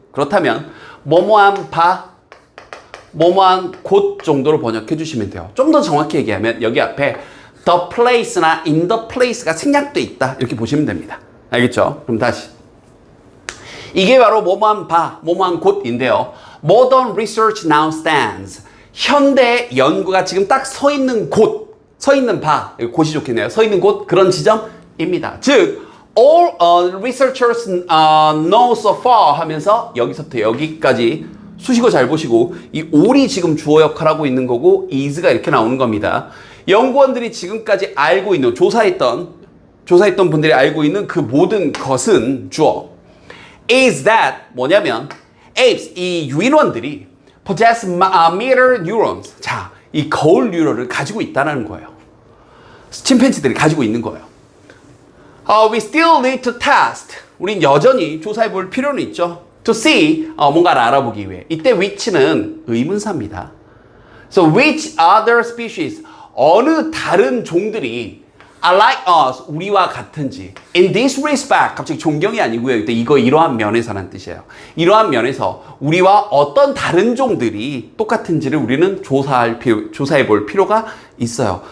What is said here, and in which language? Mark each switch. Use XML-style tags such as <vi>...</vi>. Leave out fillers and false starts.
<ko>그렇다면, 뭐뭐한 바, 뭐뭐한 곳 정도로 번역해 주시면 돼요. 좀 더 정확히 얘기하면, 여기 앞에 the place나 in the place가 생략돼 있다. 이렇게 보시면 됩니다. 알겠죠? 그럼 다시. 이게 바로 뭐뭐한 바, 뭐뭐한 곳인데요.</ko> <en>Modern research now stands.</en> <ko>현대 연구가 지금 딱 서 있는 곳, 서 있는 바, 곳이 좋겠네요. 서 있는 곳, 그런 지점입니다. 즉,</ko> <en>all researchers know so far</en> <ko>하면서 여기서부터 여기까지 수식어 잘 보시고, 이 all이 지금 주어 역할을 하고 있는 거고, is가 이렇게 나오는 겁니다. 연구원들이 지금까지 알고 있는, 조사했던 분들이 알고 있는 그 모든 것은 주어.</ko> <en>is that</en> <ko>뭐냐면,</ko> <en>apes,</en> <ko>이 유인원들이</ko> <en>possess mirror neurons.</en> <ko>자, 이 거울 뉴런을 가지고 있다는 거예요. 침팬지들이 가지고 있는 거예요.</ko> <en>We still need to test.</en> <ko>우린 여전히 조사해 볼 필요는 있죠.</ko> <en>To see,</en> <ko>뭔가를 알아보기 위해. 이때 which는 의문사입니다.</ko> <en>So which other species,</en> <ko>어느 다른 종들이</ko> <en>are like us,</en> <ko>우리와 같은지.</ko> <en>In this respect,</en> <ko>갑자기 존경이 아니고요. 이때 이거 이러한 면에서라는 뜻이에요. 이러한 면에서 우리와 어떤 다른 종들이 똑같은지를 우리는 조사해 볼 필요가 있어요.</ko>